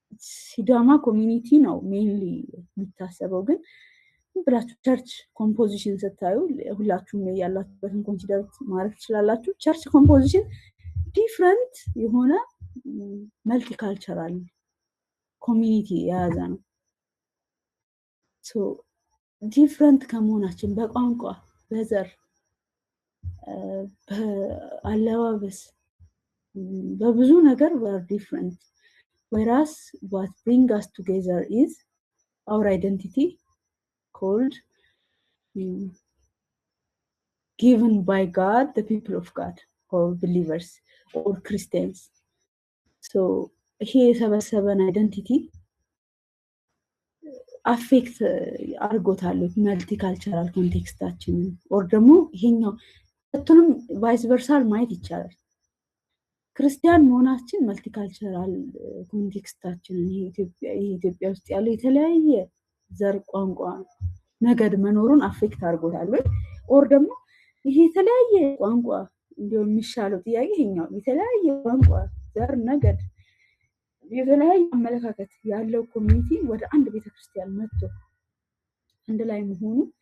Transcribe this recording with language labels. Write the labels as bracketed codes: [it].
[am] ሲዳማ ኮሚኒቲ ነው ሜንሊ የሚታሰበው። ግን ብላችሁ ቸርች ኮምፖዚሽን ስታዩ ሁላችሁም ያላችሁበትን ኮንሲደር ማድረግ ትችላላችሁ። ቸርች ኮምፖዚሽን ዲፍረንት የሆነ መልቲ ካልቸራል ኮሚኒቲ የያዘ ነው። ሶ ዲፍረንት ከመሆናችን በቋንቋ፣ በዘር፣ በአለባበስ፣ በብዙ ነገር [en] we are different. Whereas what brings us together is our identity called given by God, the people of God, or believers or Christians. So here is our identity affect [am] አርጎታል መልቲካልቸራል ኮንቴክስታችንን or ደግሞ ይሄኛው ሁለቱንም ቫይስ ቨርሳል ማየት ይቻላል። ክርስቲያን መሆናችን መልቲካልቸራል ኮንቴክስታችንን ኢትዮጵያ ውስጥ ያለው የተለያየ ዘር፣ ቋንቋ፣ ነገድ መኖሩን አፌክት አርጎታል ወይ or ደግሞ ይሄ የተለያየ ቋንቋ እንዲው የሚሻለው ጥያቄ ይሄኛው የተለያየ ቋንቋ፣ ዘር፣ ነገድ፣ የተለያየ አመለካከት ያለው ኮሚኒቲ ወደ አንድ ቤተክርስቲያን መጥቶ አንድ ላይ መሆኑ